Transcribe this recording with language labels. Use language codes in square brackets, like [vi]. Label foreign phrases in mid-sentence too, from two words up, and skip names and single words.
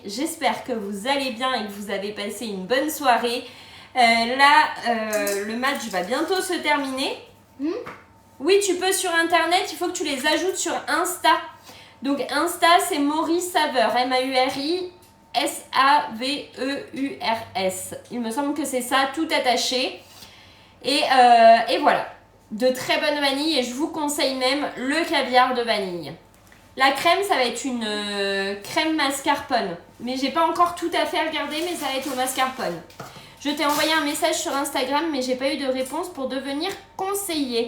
[fr] J'espère que vous allez bien et que vous avez passé une bonne soirée. Le match va bientôt se terminer. Oui, tu peux sur Internet, il faut que tu les ajoutes sur Insta. Donc Insta, c'est Maury Saveur, M-A-U-R-I-S-A-V-E-U-R-S. Il me semble que c'est ça, tout attaché. Et voilà, de très bonne vanille et je vous conseille même le caviar de vanille. La crème, ça va être une crème mascarpone. Mais j'ai pas encore tout à fait regardé, mais ça va être au mascarpone. Je t'ai envoyé un message sur Instagram, mais j'ai pas eu de réponse pour devenir conseiller.